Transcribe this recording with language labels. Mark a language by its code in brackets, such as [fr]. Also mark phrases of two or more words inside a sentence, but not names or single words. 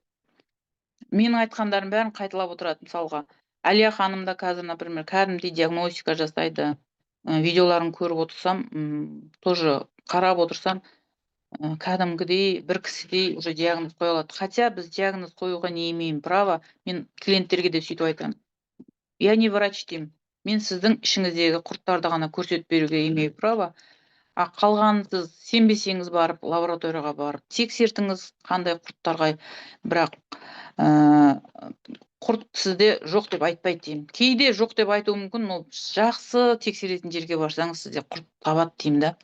[kk] Менің айтқандарым бәрін қайталап отырады. Мысалға, Әлия ханым да қазір, например, кәдімгідей диагностика жасайды. Видеоларын көріп отырсам, тоже қарап отырсам, кәдімгідей бір кісідей уже диагноз қоя алады. Хотя біз диагноз қоюға [ru] не имеем права. [kk] Мен клиенттерге де сөйтіп айтамын. [ru] Я не врач деймін. [kk] Мен сіздің ішіңіздегі құрттарды ғана көрсетіп беруге [ru] имею право. [kk] Қалғанын сіз сенбесеңіз барып, лабораторияға барып тексертіңіз, қандай құрттарға. Бірақ құрт сізде жоқ деп айтпайды деймін. Кейде жоқ деп айтуы мүмкін, ол жақсы тексеретін жерге барсаңыз сізде құрт табады деймін да.